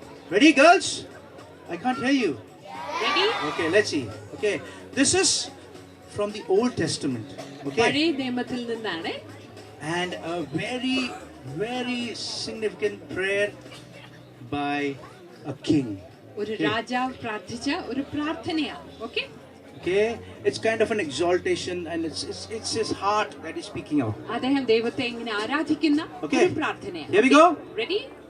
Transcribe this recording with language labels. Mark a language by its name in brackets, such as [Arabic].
[English] Ready, girls? I can't hear you. Ready? Okay, let's see. Okay, this is from the Old Testament. Okay, [Malayalam] പഴയ നിയമത്തിൽ നിന്നാണ്. [English] and a very, very significant prayer by a king. [Malayalam] ഒരു രാജാവ് പ്രാർത്ഥിച്ച ഒരു പ്രാർത്ഥനയാണ്. [English] Okay? Okay, it's kind of an exaltation, and it's his heart that is speaking out. [Malayalam] അദ്ദേഹം ദൈവത്തെ ഇങ്ങനെ ആരാധിക്കുന്ന [English] Okay. [Malayalam] ഒരു പ്രാർത്ഥനയാണ്. [English] Here we go. Ready?